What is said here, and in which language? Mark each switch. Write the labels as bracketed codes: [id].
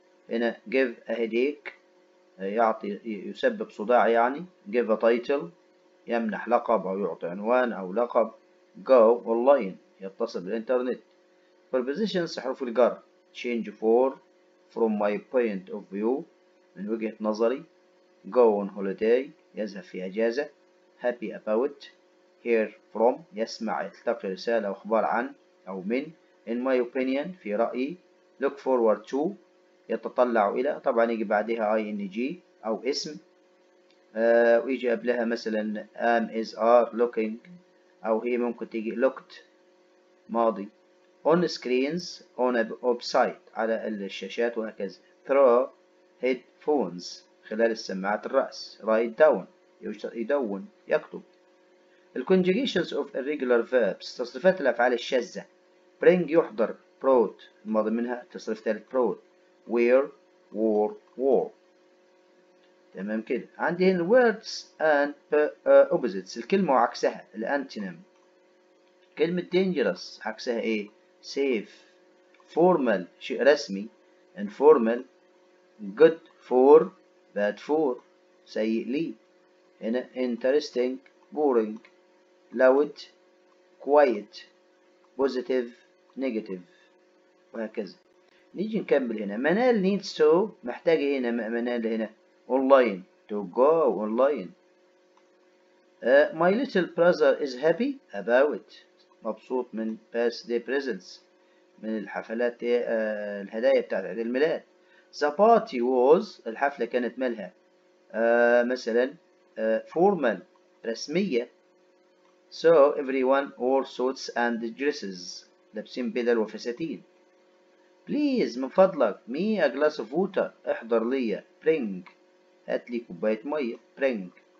[ar] هنا [en] give a headache [ar] يعطي يسبب صداع يعني [en] give a title [ar] يمنح لقب أو يعطي عنوان أو لقب. go online يتصل بالإنترنت. [en] prepositions [ar] حروف الجر [en] change for from my point of view [ar] من وجهة نظري. [en] go on holiday [ar] يذهب في أجازة. [en] happy about hear from [ar] يسمع يلتقي رسالة أو أخبار عن أو من. [en] in my opinion [ar] في رأيي. [en] look forward to [ar] يتطلع إلى طبعا يجي بعدها ing أو اسم ويجي قبلها مثلا [en] am is are looking [ar] أو هي ممكن تيجي looked ماضي. [en] on screens on a website [ar] على الشاشات وهكذا. [en] through headphones [ar] خلال السماعات الرأس. [en] write down [ar] يدون يكتب. ال [en] conjugations of irregular verbs [ar] تصريفات الأفعال الشاذة. bring يحضر brought الماضي منها تصريف ثالث brought. [en] wear wore wore. تمام كده. [ar] عندي هنا [en] words and opposites [ar] الكلمة وعكسها الانتونيم. كلمة dangerous عكسها ايه safe. formal شيء رسمي informal. [en] good for bad for [ar] سيء لي. [en] هنا interesting boring loud quiet positive negative وهكذا. [ar] نيجي نكمل هنا منال [en] needs to [ar] محتاجة هنا منال هنا online [en] to go online. my little brother is happy about [ar] مبسوط من [en] birthday presents [ar] من الحفلات الهدايا بتاعت عيد الميلاد. [en] the party was [ar] الحفلة كانت مالها مثلا formal رسمية. [en] so everyone wore suits and dresses [ar] لابسين بدل وفساتين. [en] please [ar] من فضلك [en] me a glass of water [ar] احضر لي bring هات لي كوباية مية bring.